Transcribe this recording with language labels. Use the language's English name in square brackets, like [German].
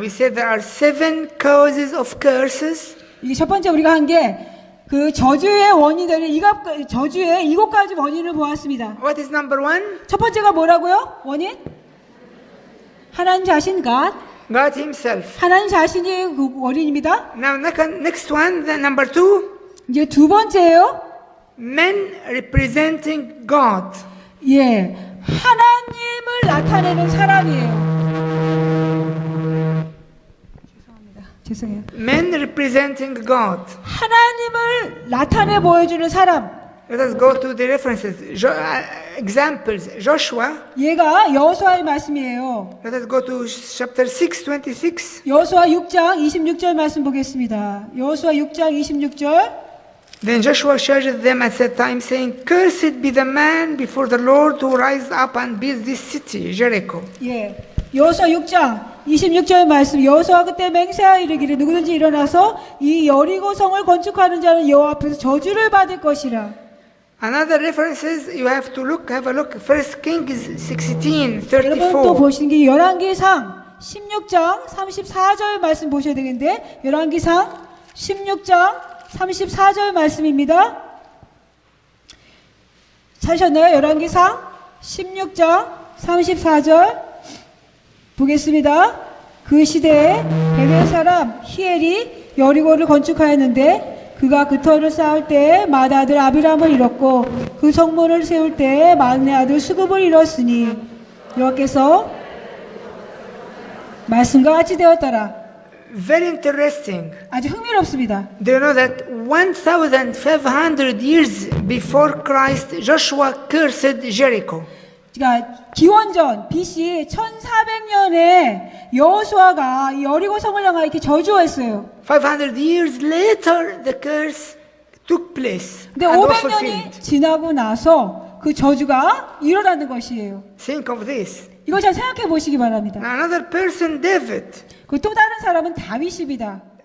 [English] We said there are 7 causes of curses. [Korean] 이게 첫 번째 우리가 한 게 그 저주의 원인들을 저주의 7가지 원인을 보았습니다. [English] What is number one? [Korean] 첫 번째가 뭐라고요? 원인? 하나님 자신 [English] God himself. [Korean] 하나님 자신이 그 원인입니다. [English] Now next one, the number 2. [Korean] 이제 두 번째예요. [English] Men representing God. [Korean] 예, 하나님을 나타내는 사람이에요. 죄송해요. [English] Men representing God. [Korean] 하나님을 나타내 보여주는 사람. [English] Let us go to the references. Examples. Joshua. [Korean] 얘가 여호수아의 말씀이에요. [English] Let us go to chapter 6, 26. [Korean] 여호수아 6장 26절 말씀 보겠습니다. 여호수아 6장 26절. [English] Then Joshua charged them at that time, saying, Cursed be the man before the Lord who rise up and build this city, Jericho. [Korean] 예. 여호수아 6장 26절 말씀. 여호수아 그때 맹세하여 이르기를 누구든지 일어나서 이 여리고성을 건축하는 자는 여호와 앞에서 저주를 받을 것이라. [English] Another references you have to have a look. 1 Kings 16, [Korean] 여러분 또 보시는 게 열왕기상 16장 34절 말씀 보셔야 되겠는데 열왕기상 16장 34절 말씀입니다. 찾으셨나요? 열왕기상 16장 34절 보겠습니다. 그 시대에 베델 사람 히엘이 여리고를 건축하였는데 그가 그 터를 쌓을 때에 맏아들 아비람을 잃었고 그 성문을 세울 때에 막내 아들 수급을 잃었으니 여호와께서 말씀과 같이 되었더라. [English] Very interesting. [Korean] 아주 흥미롭습니다. [English] Do you know that 1,500 years before Christ, Joshua cursed Jericho? [Korean] 그러니까 기원전 BC 1400년에 여호수아가 이 여리고 성을 향하여 이렇게 저주했어요. [English] 500 years later, the curse took place. [Korean] 근데 [English] and was [Korean] 500년이 [English] fulfilled. [Korean] 지나고 나서 그 저주가 일어나는 것이에요. [English] Think of this. [Korean] 이거 잘 생각해 보시기 바랍니다. [English] Now another person, David. [Korean] 그 또 다른 사람은 다윗입니다.